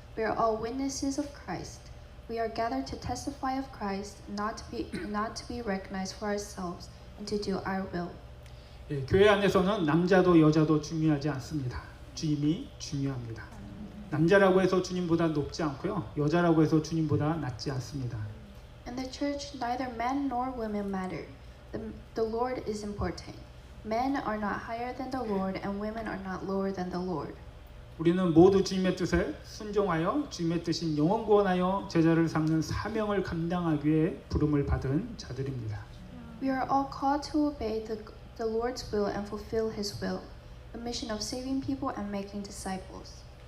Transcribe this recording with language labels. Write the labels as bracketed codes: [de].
[en] We are all witnesses of Christ. We are gathered to testify of Christ, not to be recognized for ourselves, and to do our will. [ko] 교회 안에서는 남자도 여자도 중요하지 않습니다. 주님이 중요합니다. 남자라고 해서 주님보다 높지 않고요. 여자라고 해서 주님보다 낮지 않습니다. [en] In the church, neither men nor women matter. The Lord is important. Men are not higher than the Lord, and women are not lower than the Lord. [ko] 우리는 모두 주님의 뜻에 순종하여 주님의 뜻인 영혼 구원하여 제자를 삼는 사명을 감당하기 위해 부름을 받은 자들입니다. [en] We are all called to obey the Lord's will and fulfill His will, the mission of saving people and making disciples.